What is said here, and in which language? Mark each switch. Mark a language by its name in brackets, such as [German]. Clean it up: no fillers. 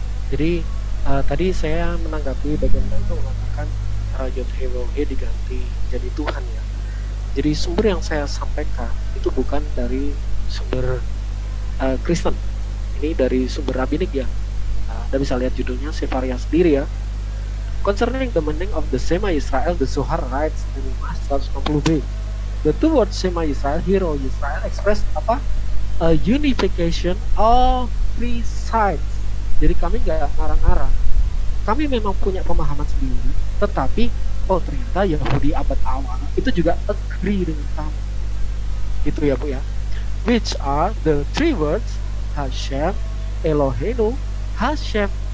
[Indonesian] Jadi tadi saya menanggapi bagaimana itu mengatakan Yod-Heh-Waw-Heh diganti jadi Tuhan ya. Jadi sumber yang saya sampaikan itu bukan dari sumber Kristen, ini dari sumber rabbinik ya. Anda bisa lihat judulnya Sefaria sendiri ya. [English] Concerning the meaning of the Shema Israel, the Zohar writes in 160b. The two words Shema Israel, Hero Israel, express [Indonesian] apa? [English] A unification of three sides. [Indonesian] Jadi kami nggak ngarang-ngarang. Kami memang punya pemahaman sendiri, tetapi ternyata Yahudi abad awal itu juga [English] agree [Indonesian] dengan kami. Itu ya Bu ya. [English] Which are the three words Hashem, Eloheinu, Hashem.